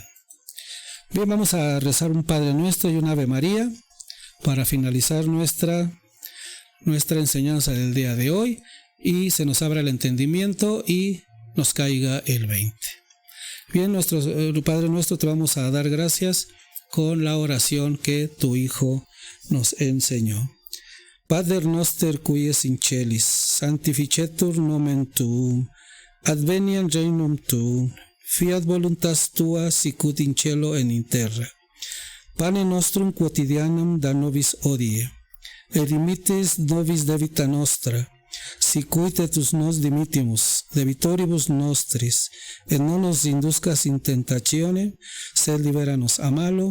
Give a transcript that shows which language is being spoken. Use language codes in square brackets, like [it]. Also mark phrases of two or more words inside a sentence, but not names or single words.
[es] Bien, vamos a rezar un Padre Nuestro y un Ave María para finalizar nuestra enseñanza del día de hoy y se nos abra el entendimiento y nos caiga el 20. Bien, Padre Nuestro, te vamos a dar gracias con la oración que tu Hijo nos enseñó. [la] Pater noster qui es in celis, sanctificetur nomen tuum, adveniat regnum tuum, fiat voluntas tua sicut in cielo et in terra. Pane nostrum quotidianum da nobis hodie, et dimittis nobis debita nostra, sicut et nos dimittimus debitoribus nostris, et non nos induscas in tentatione, sed libera nos a malo.